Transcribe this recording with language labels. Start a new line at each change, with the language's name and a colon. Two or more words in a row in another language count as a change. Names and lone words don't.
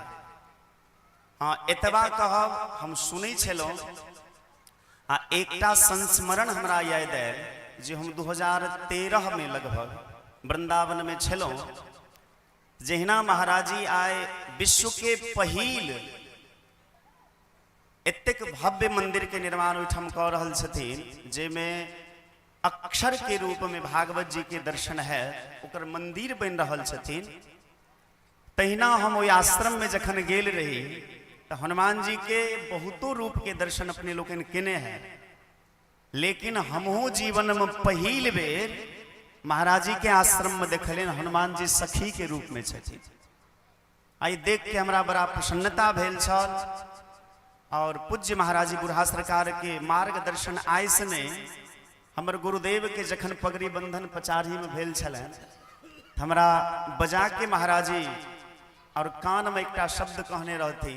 Maithili: हाँ एतबा कहब हम सुनै छलहुँ आ एकटा संस्मरण हमरा याद आयल जे हम 2013 में लगभग वृंदावन में छलहुँ जहिना महाराज जी आए विश्व के पहिल एतेक भव्य मंदिर के निर्माण ओहिठाम कऽ रहल छथिन, जेमें अक्षर के रूप में भागवत जी के दर्शन है, ओकर मंदिर बन रहल छथिन। तहिना हम ओहि आश्रम में जखन गेल रही तो हनुमान जी के बहुतो रूप के दर्शन अपने लोगन केने हैं, लेकिन हमहू जीवन में पहिल बेर महाराज जी के आश्रम में देखलिन हनुमान जी सखी के रूप में छथिन। आई देख के हमरा बड़ा प्रसन्नता भेल छल और पूज्य महाराज जी बुढ़ा सरकार के मार्गदर्शन आय ने हमर गुरुदेव के जखन पगड़ी बंधन पचारी में भेल छलन, हमरा बजा के महाराज जी और कान में एक शब्द कहने रहथिन।